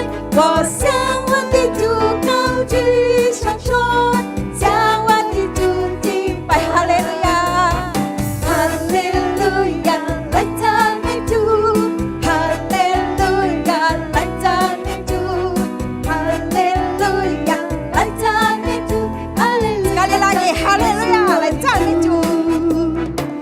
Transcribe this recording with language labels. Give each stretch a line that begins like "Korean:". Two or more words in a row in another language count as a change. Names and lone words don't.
Chinese: 我向我的主高舉雙手，向我的主敬拜。哈利路亞。Hallelujah, 來讚美主 Hallelujah, 來讚美主 Hallelujah, 來讚美主 Hallelujah,
Indonesian: sekali lagi
Chinese: Hallelujah, 來讚美主